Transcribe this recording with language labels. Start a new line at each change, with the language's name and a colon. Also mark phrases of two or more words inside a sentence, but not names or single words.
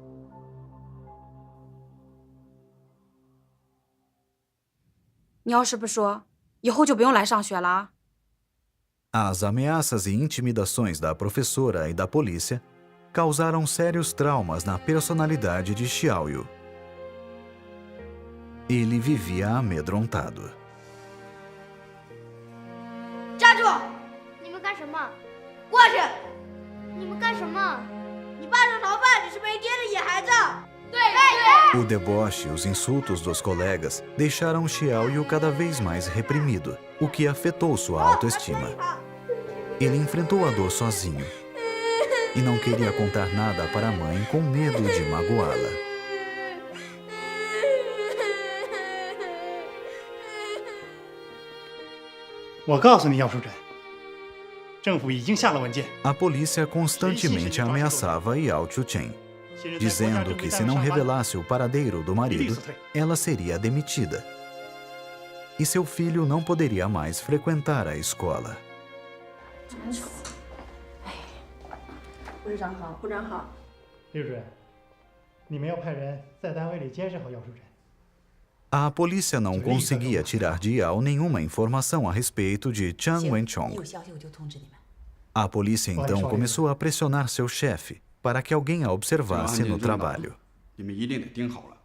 Portuguese: As ameaças e intimidações da professora e da polícia causaram sérios traumas na personalidade de Xiaoyu. Ele vivia amedrontado.
Chinese: 站住！你们干什么？过去！你们干什么？你爸是逃犯，你是没爹的野孩子！对！
Portuguese: O deboche e os insultos dos colegas deixaram Xiaoyu cada vez mais reprimido, o que afetou sua autoestima. Ele enfrentou a dor sozinho e não queria contar nada para a mãe com medo de magoá-la.
Chinese: 我告诉你，姚淑珍，政府已经下了文件。
Portuguese: A polícia constantemente ameaçava Yao Chuchen, dizendo que se não revelasse o paradeiro do marido, ela seria demitida. E seu filho não poderia mais frequentar a escola.
Chinese: 部长好，部长好。刘主任，你们要派人在单位里监视好姚淑珍。
Portuguese: A polícia não conseguia tirar de Yao nenhuma informação a respeito de Jiang Wenchong. A polícia então começou a pressionar seu chefe para que alguém a observasse no trabalho.
Chinese: 你们一定得盯好了。